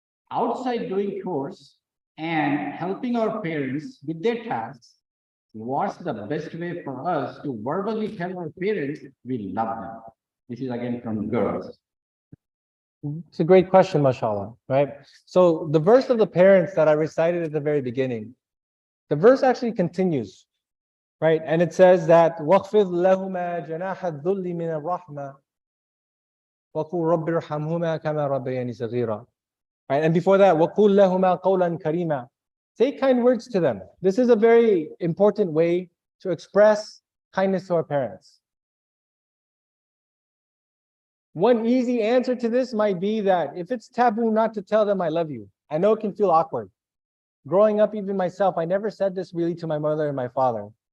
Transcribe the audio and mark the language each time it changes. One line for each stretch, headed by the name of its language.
English: Outside doing chores and helping our parents with their tasks, what's the best way for us to verbally tell our parents we love them? This is again from girls. It's a great question, mashallah, right? So the verse of the parents that I recited at the very beginning, the verse actually continues, right? And it says that
Arabic: وَخْفِضْ لَهُمَا جَنَاحَ الذُّلِّ مِنَ الرَّحْمَةِ وَقُلْ رَبِّ ارْحَمْهُمَا كَمَا رَبَّيَانِي صَغِيرًا.
English: Right? And before that,
Arabic: وَقُلْ لَهُمَا قَوْلًا كَرِيمًا.
English: Say kind words to them. This is a very important way to express kindness to our parents. One easy answer to this might be that if it's taboo not to tell them I love you, I know it can feel awkward. Growing up, even myself, I never said this really to my mother and my father.